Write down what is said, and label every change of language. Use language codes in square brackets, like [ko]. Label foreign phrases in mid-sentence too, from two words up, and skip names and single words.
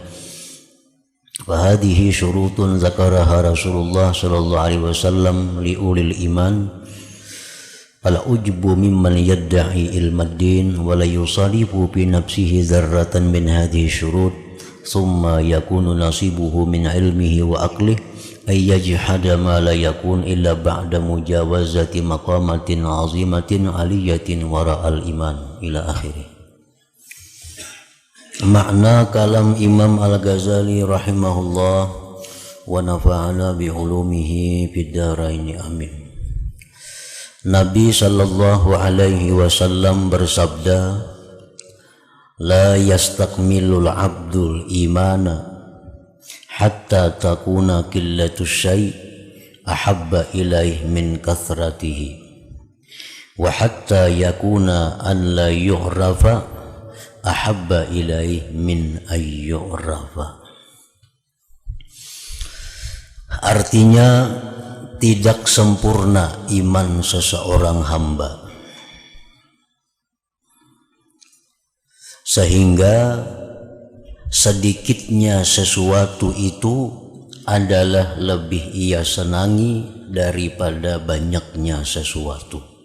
[ar] وهذه شروط ذكرها رسول الله صلى الله عليه وسلم لأولي الإيمان العجب ممن يدعي علم الدين ولا يسالف في نفسه ذرة من هذه شروط ثم يكون نصيبه من علمه وعقله أن يجحد ما لا يكون إلا بعد مجاوزة مقامات عظيمة عالية وراء الإيمان إلى آخره. [id] Makna kalam Imam Al-Ghazali [ar] رحمه الله ونفعنا بعلومه في الدارين آمين. النبي صلى الله عليه وسلم bersabda, لا يستكمل العبد الإيمان حتى تكون قلة الشيء أحب إليه من كثرته وحتى يكون أن لا يعرف أحب إليه من أن يعرف. [id] Artinya tidak sempurna iman seseorang hamba sehingga sedikitnya sesuatu itu adalah lebih ia senangi daripada banyaknya sesuatu,